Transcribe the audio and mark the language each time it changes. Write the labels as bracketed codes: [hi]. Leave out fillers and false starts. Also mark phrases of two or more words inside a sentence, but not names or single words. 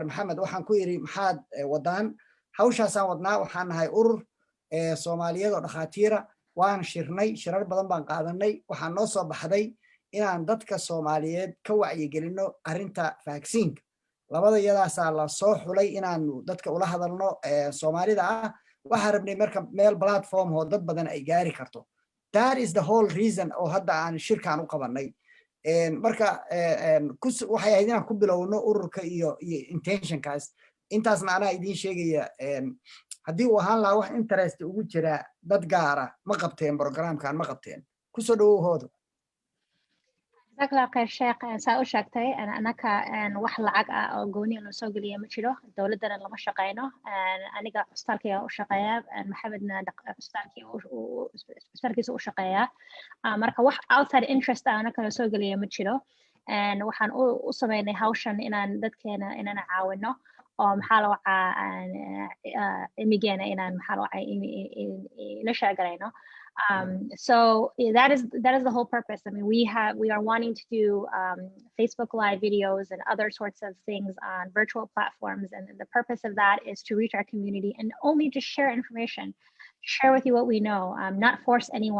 [so] Maxamed waxaan ku yiri maxaad wadaan hawshaasaan wadnaa waxaan nahay urur Soomaaliyeed oo dhakhaatiira waan shirnay shirar badan baan qaadanay waxaan noo soo baxday inaan dadka Soomaaliyeed ka wacyigelino arrinta vaccine labada iyadaasaa la soo xulay inaan dadka ula hadalno Soomaalida ah waxaan rabnay marka meel platform oo dad badan ay gaari karto [en] that is the whole reason [so] oo hadda aan shirkaan u qabanay marka waxay ahayd inaan ku bilowno ururka iyo intentionkaas intaasna anaa idiin sheegaya haddii uu ahaan lahaa wax interest ugu jira dad gaara ma qabteen programkan ma qabteen kusoo dhawow hoodo [ar] جزاك الله خير شيخ [so] saa u sheegtay anaka wax lacag ah oo gooni inuu soo geliya ma jiro dowladana lama shaqeyno aniga cusbitaalkayga u shaqeeya maxamedna cusbitaalkiisa u shaqeeya marka wax [en] outside interest [so] ah anaka soo geliya ma jiro waxaan u sameynay hawshan inaan dadkeena inaan caawino oo maxaa la wacaa imigeena inaan maxaa la wacaa ila sheegarayno [en] so that is the whole purpose. I mean, we are wanting to do Facebook live videos and other sorts of things on virtual platforms, and the purpose of that is to reach our community and only to share information, share with you what we know, not force anyone.